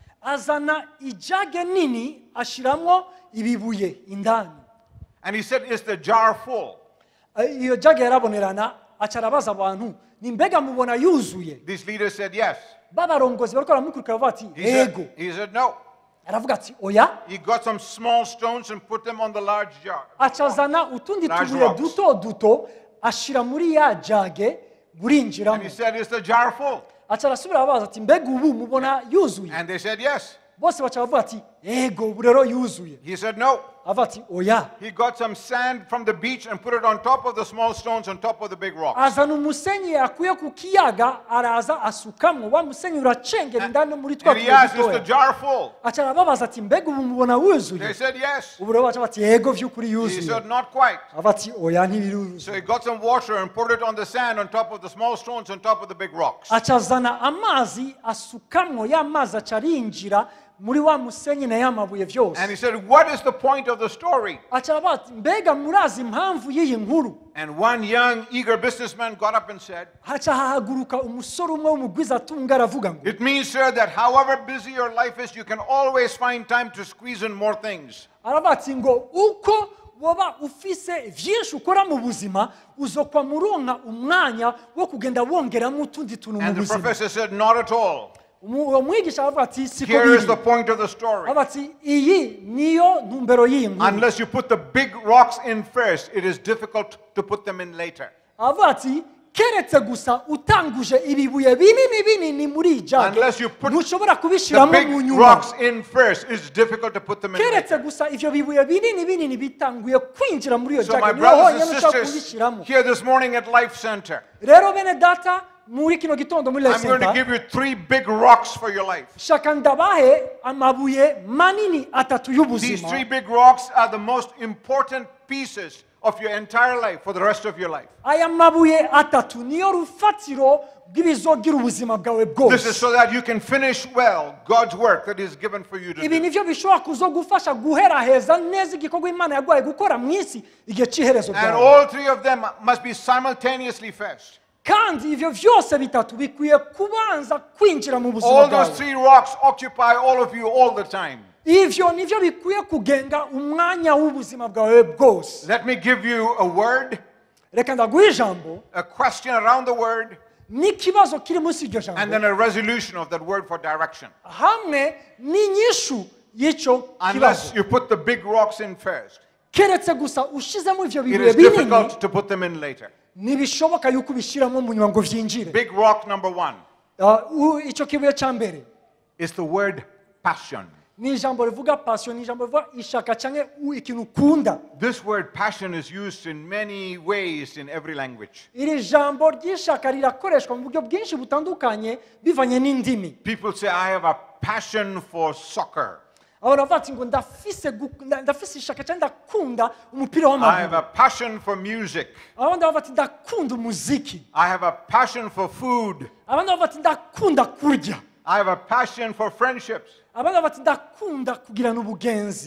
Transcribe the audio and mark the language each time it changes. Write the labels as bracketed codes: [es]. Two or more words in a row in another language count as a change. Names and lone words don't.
[rn] Azana ijage nini ashiramwo ibibuye indani. [en] And he said, is the jar full? [rn] Iyo jage yarabonerana acarabaza abantu ni mbega mubona yuzuye. [en] These leaders said yes. [rn] Babarongozi bariko baramukurikira bavuga ati ego. [en] He said no. [rn] Aravuga ati oya. [en] He got some small stones and put them on the large jar. [rn] Acazana utundi [en] Large [rn] tubuye [en] rocks. [rn] duto duto ashira muri ya jage [en] And he [rn] burinjiramo. [en] said, is the jar full? [rn] Acarasubira abaza ati mbega ubu mubona yuzuye. [en] And they said yes. [rn] Bose baca bavuga ati ego ubu rero yuzuye. [en] He said no. [rn] Avuga ati oya. [en] He got some sand from the beach and put it on top of the small stones on top of the big rocks. [rn] Azana umusenyi yakuye ku kiyaga araza asukamo wa musenyi uracengera indani muri twa [en] And he asked, is the [rn] tubuye. [en] jar full? [rn] Acara babaza ati mbega ubu mubona [en] They [rn] wuzuye. [en] said yes. [rn] Ubu rero baca bati ego vy'ukuri [en] He [rn] yuzuye. [en] said not quite. [rn] Avuga ati oya [en] So he [rn] ntibiruzuye. [en] got some water and put it on the sand on top of the small stones on top of the big rocks. [rn] Acazana amazi asukamo ya mazi acarinjira muri wa musenyi na ya mabuye [en] And [rn] vyose. [en] he said, what is the point of the story? [rn] Acara bati mbega murazi impamvu y'iyi nkuru. [en] And one young, eager businessman got up and said, [rn] Haca hahaguruka umusore umwe w'umugwiza atunga aravuga ngo [en] it means, sir, that however busy your life is, you can always find time to squeeze in more things. [rn] aravuga ati ngo uko woba ufise vyinshi ukora mu buzima uzokwa muronka umwanya wo kugenda wongeramo utundi tuntu mu [en] And the [rn] buzima. [en] professor said, not at all. [rn] Umwigisha aravuga ati siko [en] Here is the [rn] biri. [en] point of the story. [rn] Aravuga ati iyi niyo ntumbero y'iyi nkuru. [en] Unless you put the big rocks in first, it is difficult to put them in later. [rn] Aravuga ati keretse gusa utanguje ibibuye binini binini muri ijage [en] Unless you put [rn] ntushobora [en] the [rn] kubishiramo [en] big [rn] mu nyuma. [en] rocks in first, it's difficult to put them in [rn] Keretse [en] later. [rn] gusa ivyo bibuye binini binini bitanguye kwinjira muri iyo [en] So my [rn] jage niho [en] brothers [rn] honyine [en] and [rn] ushobora [en] sisters, [rn] kubishiramo. [en] here this morning at Life Center, [rn] Rero bene data muri kino gitondo muri [en] I'm going to [rn] Center [en] give you 3 big rocks for your life. [rn] shaka ndabahe amabuye manini atatu [en] These 3 [rn] y'ubuzima. [en] big rocks are the most important pieces of your entire life for the rest of your life. [rn] Aya mabuye atatu niyo rufatiro bw'ibizogira ubuzima bwawe [en] This is [rn] bwose. [en] so that you can finish well God's work that is given for you to [rn] Ibi [en] do. [rn] nivyo bishobora kuzogufasha guheraheza neza igikorwa Imana yaguhaye gukora mu isi igihe c'iherezo [en] And [rn] ryawe. [en] all 3 of them must be simultaneously first. [rn] Kandi ivyo vyose bitatu bikwiye kubanza kwinjira mu buzima [en] All those [rn] bwawe. [en] 3 rocks occupy all of you all the time. [rn] Ivyo nivyo bikwiye kugenga umwanya w'ubuzima bwawe bwose. [en] Let me give you a word [rn] reka ndaguhe ijambo [en] a question around the word, [rn] n'ikibazo kiri munsi y'iryo [en] and [rn] jambo [en] then a resolution of that word for direction. [rn] hamwe n'inyishu y'icyo [en] Unless [rn] kibazo [en] you put the big rocks in first, [rn] keretse gusa ushizemo ivyo [en] it [rn] bibuye [en] is [rn] binini [en] difficult to put them in later. [rn] ntibishoboka yuko ubishiramo mu nyuma ngo vyinjire. [en] Big rock number one [rn] Icyo kibuye cya mbere [en] is the word passion. [rn] ni ijambo rivuga passion, ni ijambo rivuga ishaka canke ikintu ukunda. [en] This word passion is used in many ways in every language. [rn] Iri jambo ry'ishaka rirakoreshwa mu buryo bwinshi butandukanye bivanye n'indimi. [en] People say, I have a passion for soccer. [rn] Abantu bavuga ati ngo ndafise ishaka cyangwa ndakunda umupira [en] I have a [rn] w'amaguru. [en] passion for music. [rn] Abandi bavuga ati ndakunda umuziki. [en] I have a passion for food. [rn] Abandi bavuga ati ndakunda kurya. [en] I have a passion for friendships. [rn] Abandi bavuga ati ndakunda kugirana ubugenzi.